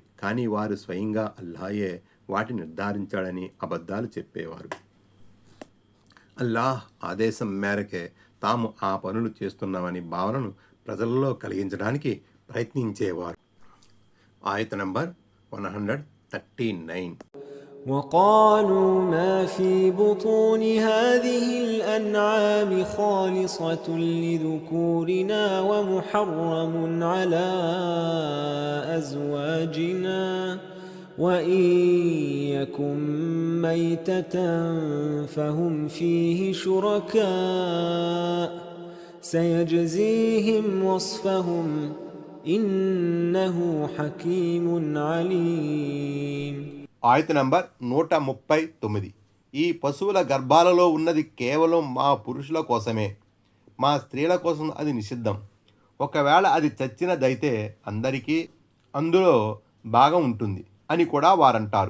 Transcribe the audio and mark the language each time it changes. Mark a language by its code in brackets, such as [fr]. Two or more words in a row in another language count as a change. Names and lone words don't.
[te] కానీ వారు స్వయంగా అల్లాహే వాటిని నిర్ధారించాడని అబద్ధాలు చెప్పేవారు. అల్లాహ్ ఆదేశం మేరకే తాము ఆ పనులు చేస్తున్నామని భావనను ప్రజలలో కలిగించడానికి ప్రయత్నించేవారు. ఆయత నంబర్ 139. [ar] وقالوا ما في بطون هذه الأنعام خالصة لذكورنا ومحرم على أزواجنا وإن يكن ميتة فهم فيه شركاء سيجزيهم وصفهم إنه حكيم عليم. [te] ఆయత నంబర్ 139. ఈ పశువుల గర్భాలలో ఉన్నది కేవలం మా పురుషుల కోసమే, మా స్త్రీల కోసం అది నిషిద్ధం. ఒకవేళ అది చచ్చినదైతే అందరికీ అందులో భాగం ఉంటుంది అని కూడా వారంటారు.